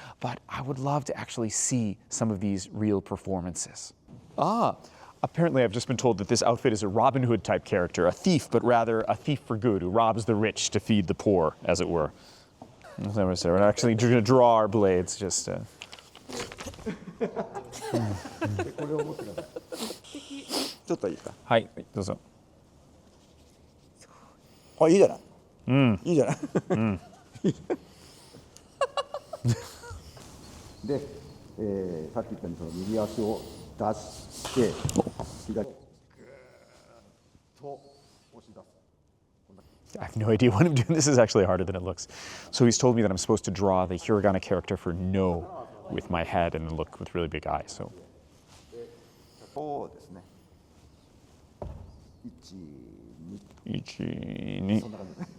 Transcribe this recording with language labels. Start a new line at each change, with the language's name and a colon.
English: But I would love to actually see some of these real performances. Apparently I've just been told that this outfit is a Robin Hood type character, a thief, but rather a thief for good who robs the rich to feed the poor, as it were. We're actually going to draw our blades, just...
Japanese: これを持ってください。ちょっといいですか。はい、どうぞ。あ、いいじゃない。うん。いいじゃない。うん。で、さっき言ったようにその右足を出して左をぐーっと押し出す。
English: I have no idea what I'm doing. This is actually harder than it looks. So he's told me that I'm supposed to draw the hiragana character for no with my head and look with really big eyes. So
Japanese: そうですね。1、2、 1、2。そんな感じ。